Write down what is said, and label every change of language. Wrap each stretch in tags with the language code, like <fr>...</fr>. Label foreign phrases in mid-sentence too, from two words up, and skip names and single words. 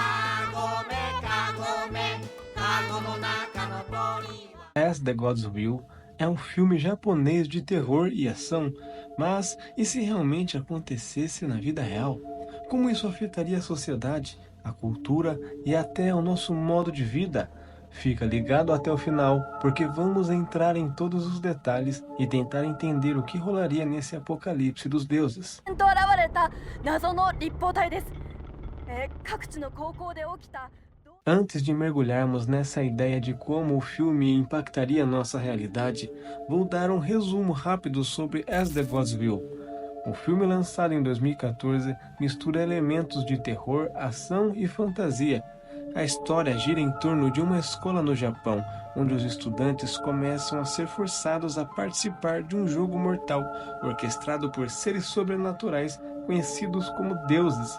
<pt>As The God's Will é um filme japonês de terror e ação, mas e se realmente acontecesse na vida real? Como isso afetaria a sociedade, a cultura e até o nosso modo de vida? Fica ligado até o final, porque vamos entrar em todos os detalhes e tentar entender o que rolaria nesse apocalipse dos deuses.</pt> <ja>現れた謎の立方体です。各地の高校で起きた</ja> <pt>Antes de mergulharmos nessa ideia de como o filme impactaria nossa realidade, vou dar um resumo rápido sobre As The Gods Will. O filme, lançado em 2014, mistura elementos de terror, ação e fantasia. A história gira em torno de uma escola no Japão, onde os estudantes começam a ser forçados a participar de um jogo mortal, orquestrado por seres sobrenaturais conhecidos como deuses.</pt>